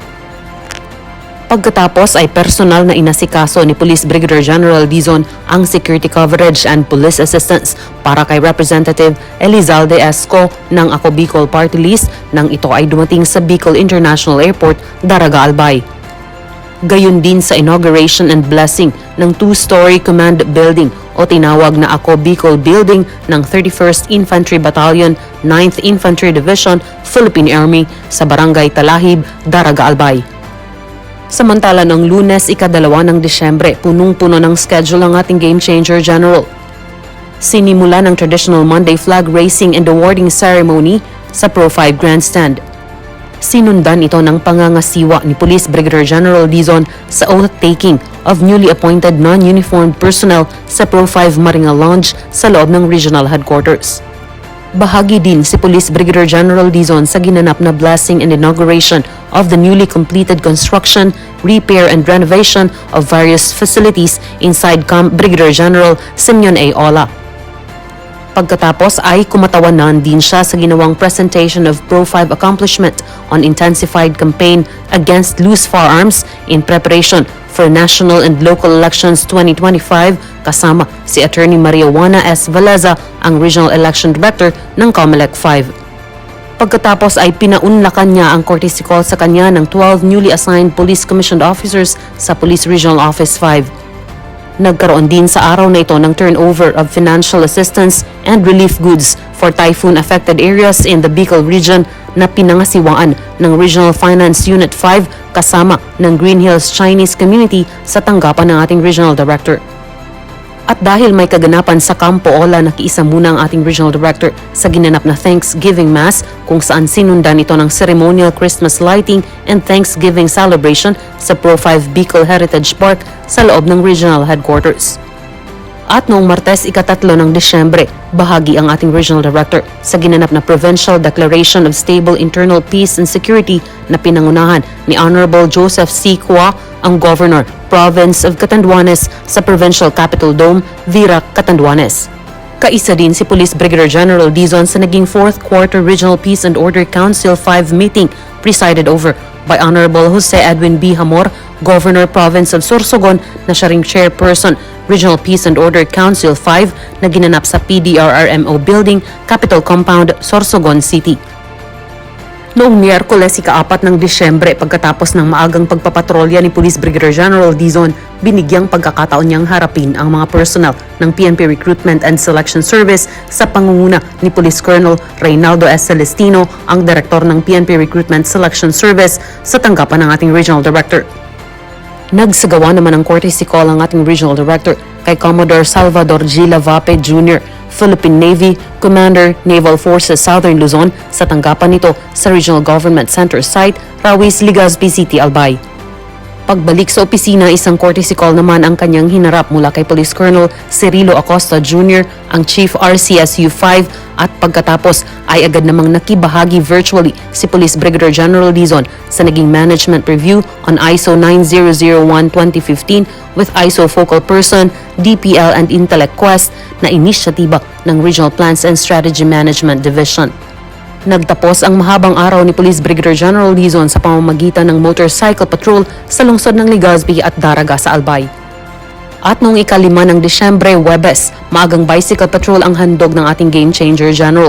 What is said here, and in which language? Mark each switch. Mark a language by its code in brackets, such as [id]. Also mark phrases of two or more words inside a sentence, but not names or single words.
[tl] Pagkatapos ay personal na inasikaso ni Police Brigadier General Dizon ang [en] security coverage and police assistance [tl] para kay Representative Elizalde Esco ng Ako Bicol Party List nang ito ay dumating sa Bicol International Airport, Daraga Albay. Gayon din sa [en] inauguration and blessing [tl] ng [en] 2-story command building [tl] o tinawag na Ako Bicol Building ng 31st Infantry Battalion, 9th Infantry Division, Philippine Army sa Barangay Talahib, Daraga Albay. Samantala ng Lunes, ika-2 ng Disyembre, punong-puno ng schedule ang ating Game Changer General. Sinimula ng [en] traditional Monday flag racing and awarding ceremony [tl] sa Pro5 Grandstand. Sinundan ito ng pangangasiwa ni Police Brigadier General Dizon sa [en] oath-taking of newly appointed non-uniformed personnel [tl] sa Pro5 Maringa Lounge sa loob ng Regional Headquarters. Bahagi din si Police Brigadier General Dizon sa ginanap na [en] blessing and inauguration of the newly completed construction, repair and renovation of various facilities inside [tl] Camp Brigadier General Simeon A. Ola. Pagkatapos ay kumatawanan din siya sa ginawang [en] presentation of Pro5 accomplishment on intensified campaign against loose firearms in preparation for national and local elections 2025 [tl] kasama si Attorney Maria Juana S. Valeza, ang Regional Election Director ng COMELEC 5. Pagkatapos ay pinaunlakan niya ang courtesy call sa kanya ng 12 [en] newly assigned police commissioned officers [tl] sa Police Regional Office 5. Nagkaroon din sa araw na ito ng [en] turnover of financial assistance and relief goods for typhoon-affected areas in the Bicol region [tl] na pinangasiwaan ng Regional Finance Unit 5 kasama ng Green Hills Chinese Community sa tanggapan ng ating Regional Director. At dahil may kaganapan sa Campo Ola, nakiisa muna ang ating Regional Director sa ginanap na Thanksgiving Mass kung saan sinundan ito ng [en] ceremonial Christmas lighting and Thanksgiving celebration [tl] sa Pro5 Bicol Heritage Park sa loob ng Regional Headquarters. At noong Martes, ika-3 ng Disyembre, bahagi ang ating Regional Director sa ginanap na Provincial Declaration of Stable Internal Peace and Security na pinangunahan ni Honorable Joseph C. Cua, ang Governor, Province of Catanduanes sa Provincial Capitol Dome, Virac, Catanduanes. Kaisa din si Police Brigadier General Dizon sa naging 4th Quarter Regional Peace and Order Council 5 [en] meeting presided over by [tl] Honorable Jose Edwin B. Hamor, Governor Province of Sorsogon na siya ring Chairperson, Regional Peace and Order Council 5 na ginanap sa PDRRMO Building, Capitol Compound, Sorsogon City. Noong Miyerkules, ika-4 ng Disyembre, pagkatapos ng maagang pagpapatrolya ni Police Brigadier General Dizon, binigyang pagkakataon niyang harapin ang mga personnel ng PNP Recruitment and Selection Service sa pangunguna ni Police Colonel Reynaldo S. Celestino, ang direktor ng PNP Recruitment Selection Service sa tanggapan ng ating Regional Director. Nagsagawa naman ng courtesy call ang ating Regional Director kay Commodore Salvador G. Lavape Jr., Philippine Navy, Commander, Naval Forces Southern Luzon sa tanggapan nito sa Regional Government Center site, Rawis, Legazpi City, Albay. Pagbalik sa opisina, isang courtesy call naman ang kanyang hinarap mula kay Police Colonel Cirilo Acosta Jr., ang Chief RCSU 5 at pagkatapos ay agad namang nakibahagi virtually si Police Brigadier General Dizon sa naging [en] management review on ISO 9001-2015 with ISO Focal Person, [tl] DPL and Intellect Quest na inisyatiba ng Regional Plans and Strategy Management Division. Nagtapos ang mahabang araw ni Police Brigadier General Dizon sa pamamagitan ng [en] motorcycle patrol [tl] sa lungsod ng Legazpi at Daraga sa Albay. At noong ika-5 ng Disyembre, Huwebes, maagang [en] bicycle patrol [tl] ang handog ng ating Game Changer General.